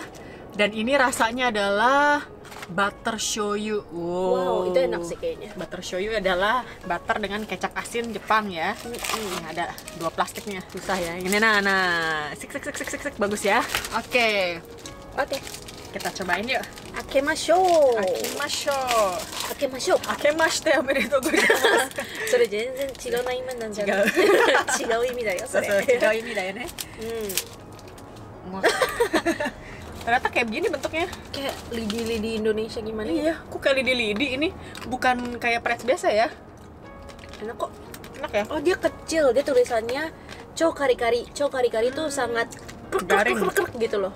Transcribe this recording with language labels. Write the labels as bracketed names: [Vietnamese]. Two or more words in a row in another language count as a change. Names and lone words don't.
[Indonesian] Dan ini rasanya adalah butter shoyu. Wow, itu enak sih kayaknya. Butter shoyu adalah butter dengan kecap asin Jepang ya. Ini ada 2 plastiknya, susah ya. Ini nah. Sik bagus ya. Oke. Kita cobain yuk. [Japanese] Akemashou. 明けましておめでとうございます. それ全然違う意味なんじゃない？違う意味だよそれ。違う意味だよね。 [Indonesian] Ternyata kayak begini bentuknya. Kayak lidi-lidi Indonesia gimana? Iya, kok kayak lidi-lidi ini, bukan kayak pretz biasa ya. Enak kok. Enak ya? Oh, dia kecil, dia tulisannya Chow Kari-Kari tuh sangat garing gitu loh.